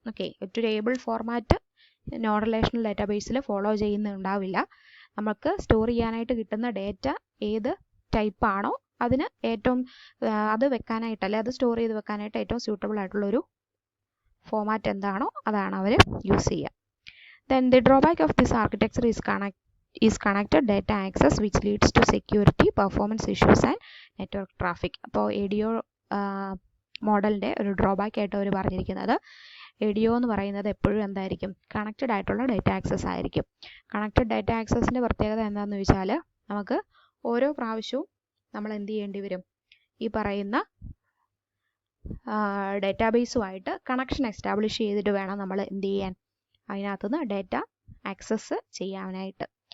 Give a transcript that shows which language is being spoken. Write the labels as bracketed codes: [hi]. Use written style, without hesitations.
[ml] Okay, ഒരു table format non relational ഡാറ്റാബേസിൽ follow ചെയ്യുന്നുണ്ടാവില്ല. നമുക്ക് സ്റ്റോർ ചെയ്യാനായിട്ട് കിട്ടുന്ന ഡേറ്റ ഏത് ടൈപ്പാണോ അതിന് ഏറ്റവും അത് വെക്കാനായിട്ട്, അല്ലെ അത് സ്റ്റോർ ചെയ്ത് വെക്കാനായിട്ട് ഏറ്റവും സ്യൂട്ടബിൾ ആയിട്ടുള്ളൊരു ഫോമാറ്റ് എന്താണോ അതാണ് അവർ യൂസ് ചെയ്യുക. [en] Then the drawback of this architecture is connected data access which leads to security, performance issues and network traffic. [ml] അപ്പോൾ ADO മോഡലിൻ്റെ ഒരു ഡ്രോബാക്ക് ആയിട്ട് അവർ പറഞ്ഞിരിക്കുന്നത് ADO എന്ന് പറയുന്നത് എപ്പോഴും എന്തായിരിക്കും, കണക്റ്റഡ് ആയിട്ടുള്ള ഡേറ്റ ആക്സസ് ആയിരിക്കും. കണക്റ്റഡ് ഡേറ്റ ആക്സസിൻ്റെ പ്രത്യേകത എന്താണെന്ന് ചോദിച്ചാൽ നമുക്ക് ഓരോ പ്രാവശ്യവും നമ്മൾ എന്ത് ചെയ്യേണ്ടി വരും, ഈ പറയുന്ന ഡേറ്റാബേസുമായിട്ട് കണക്ഷൻ എസ്റ്റാബ്ലിഷ് ചെയ്തിട്ട് വേണം നമ്മൾ എന്ത് ചെയ്യാൻ, അതിനകത്തുനിന്ന് ഡേറ്റ ആക്സസ് ചെയ്യാനായിട്ട്.